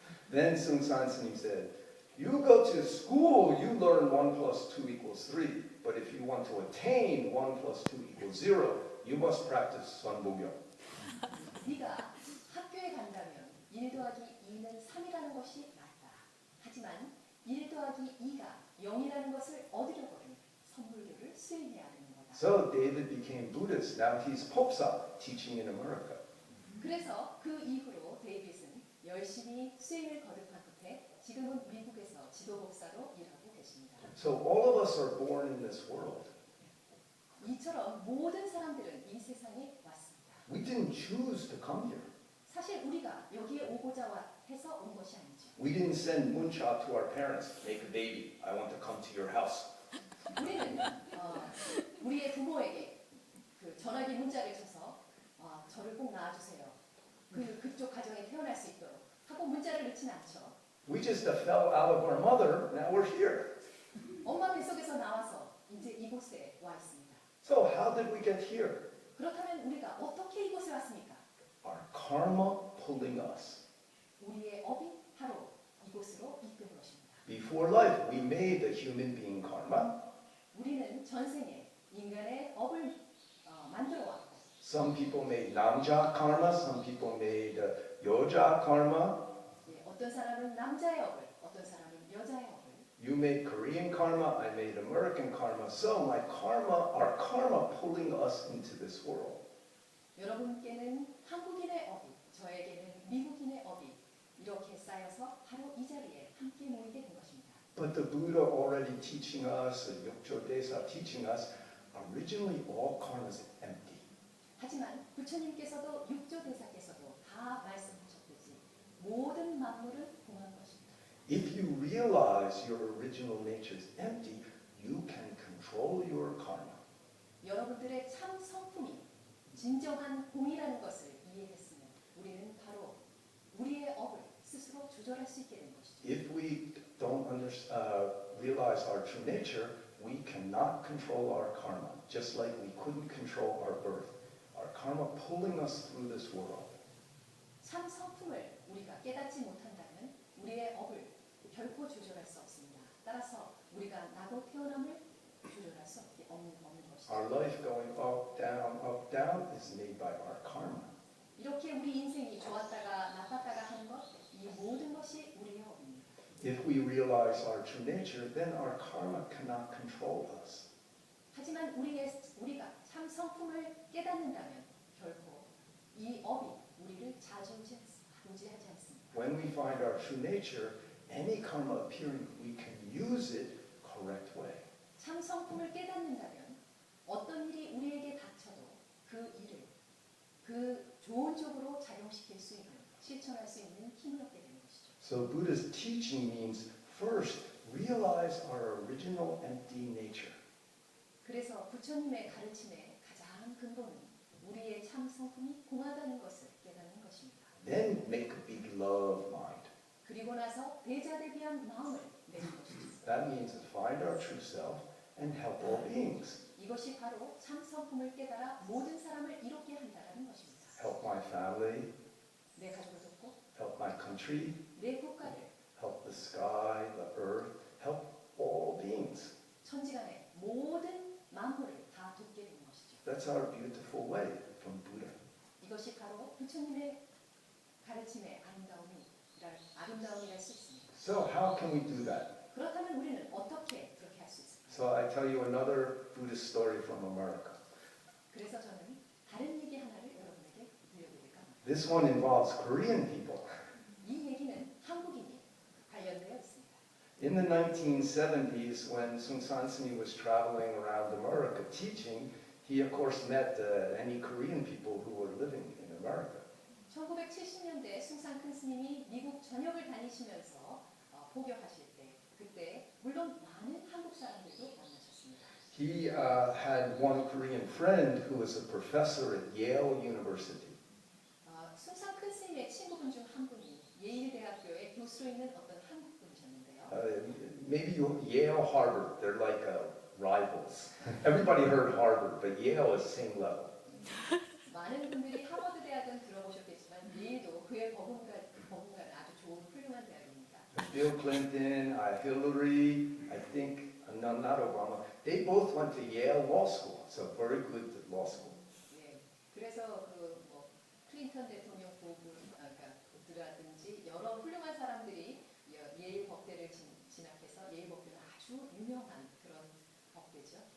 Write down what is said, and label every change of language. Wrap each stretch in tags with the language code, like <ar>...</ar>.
<en>Then Sung San S님 said, you go to school, you learn 1 plus 2 equals 3. But if you want to attain 1 plus 2 equals 0, you must practice Sunbogyo.</en> <ko>네가 학교에 간다면 1 더하기 2는 3이라는 것이 맞다. 하지만 1 더하기 2가 0이라는 것을 얻으려거든 선불교를 수행해야 하는 거다.</ko> <en>So David became Buddhist. Now he's Popsa, teaching in America.</en> <ko>그래서 그 이후로 데이빗은 열심히 수행을 거듭한 끝에 지금은 미국에서 지도복사로 일하고 계십니다.</ko> <en>So all of us are born in this world.</en> <ko>이처럼 모든 사람들은 이 세상에 왔습니다.</ko> <en>We didn't choose to come here.</en> <ko>사실 우리가 여기에 오고자 해서 온 것이 아니죠.</ko> <en>We didn't send muncha to our parents, make a baby, I want to come to your house.</en> <ko>우리는 우리의 부모에게 그 전화기 문자를 쳐서 저를 꼭 낳아주세요. 그쪽 가정에 태어날 수 있도록 하고 문자를 넣지는 않죠.</ko> <en>We just fell out of our mother, now we're here.</en> <ko>엄마 뱃속에서 나와서 이제 이곳에 와 있습니다.</ko> <en>So how did we get here?</en> <ko>그렇다면 우리가 어떻게 이곳에 왔습니까?</ko> <en>Our karma pulling us.</en> <ko>우리의 업이 바로 이곳으로 이끈 것입니다.</ko> <en>Before life, we made the human being karma.</en> <ko>우리는 전생에 인간의 업을 만들어 왔고</ko> <en>Some people made namja karma, some people made yoja karma.</en> <ko>어떤 사람은 남자의 업을, 어떤 사람은 여자의 업을.</ko> <en>You made Korean karma, I made American karma. So my karma, our karma pulling us into this world.</en> <ko>여러분께는 한국인의 업이, 저에게는 미국인의 업이 이렇게 쌓여서 바로 이 자리에 함께 모이게 된 것입니다.</ko> <en>But the Buddha already teaching us, Yokcho Desa teaching us, originally all karma is empty.</en> <ko>하지만 부처님께서도 육조대사께서도 다 말씀하셨듯이 모든 만물은 공한 것입니다.</ko> <en>If you realize your original nature is empty, you can control your karma.</en> <ko>여러분들의 참 성품이 진정한 공이라는 것을 이해했으면 우리는 바로 우리의 업을 스스로 조절할 수 있게 된 것이죠.</ko> <en>If we don't realize our true nature, we cannot control our karma, just like we couldn't control our birth. Our karma pulling us through this world.</en> <ko>참 성품을 우리가 깨닫지 못한다면 우리의 업을 결코 조절할 수 없습니다. 따라서 우리가 나고 태어남을 조절할 수 없는 것이죠.</ko> <en>Our life going up, down is made by our karma.</en> <ko>이렇게 우리 인생이 좋았다가 나빴다가 하는 것, 이 모든 것이 우리의 업입니다.</ko> <en>If we realize our true nature, then our karma cannot control us.</en> <ko>하지만 우리가 참 성품을 깨닫는다면 결코 이 업이 우리를 좌지우지하지 않습니다.</ko> <en>When we find our true nature, any karma appearing, we can use it correct way.</en> <ko>참 성품을 깨닫는다면 어떤 일이 우리에게 닥쳐도 그 일을 그 좋은 쪽으로 작용시킬 수 있는, 실천할 수 있는 힘을 얻게 되는 것이죠.</ko> <en>So Buddha's teaching means first realize our original empty nature.</en> <ko>그래서 부처님의 가르침의 가장 근본은 우리의 참 성품이 공하다는 것을 깨닫는 것입니다.</ko> <en>Then make a big love mind.</en> <ko>그리고 나서 대자대비한 마음을 내는 것입니다.</ko> <en>That means to find our true self and help all beings.</en> <ko>이것이 바로 참 성품을 깨달아 모든 사람을 이롭게 한다는 것입니다.</ko> <en>Help my family,</en> <ko>내 가족을 돕고</ko> <en>help my country,</en> <ko>내 국가를</ko> <en>help the sky, the earth, help all beings.</en> <ko>천지간의 모든 만물을 다 돕게 되는 것이죠.</ko> <en>That's our beautiful way from Buddha.</en> <ko>이것이 바로 부처님의 가르침의 아름다움이랄 수 있습니다.</ko> <en>So how can we do that?</en> <ko>그렇다면 우리는 어떻게 그렇게 할 수 있을까요?</ko> <en>So I tell you another Buddhist story from America.</en> <ko>그래서 저는 다른 얘기 하나를 여러분에게 들려드릴까 합니다.</ko> <en>This one involves Korean people.</en> <ko>이 얘기는 한국인이 관련되어 있습니다.</ko> <en>In the 1970s, when Sung San Suni was traveling around America teaching, he of course met any Korean people who were living in America.</en> <ko>1970년대 숭산 큰 스님이 미국 전역을 다니시면서 포교하실 때 그때 물론 많은 한국 사람들도 만나셨습니다.</ko> <en>He had one Korean friend who was a professor at Yale University.</en> <ko>숭산 큰 스님의 친구분 중 한 분이 예일 대학교의 교수로 있는 어떤 한국 분이셨는데요.</ko> <en>Maybe Yale, Harvard, they're like rivals. Everybody heard Harvard, but Yale is same level.</en> <ko>많은 분들이 하버드 대학은 들어보셨겠지만 예일도 그의 버금가는 아주 좋은 훌륭한 대학입니다.</ko> <en>Bill Clinton, Hillary, I think, no, not Obama. They both went to Yale Law School. It's a very good law school.</en> <ko>예, 그래서 그뭐 클린턴 대통령 부부라든지 여러 훌륭한 사람들이 예일 법대를 진학해서 예일 법대는 아주 유명한 그런 법대죠.</ko>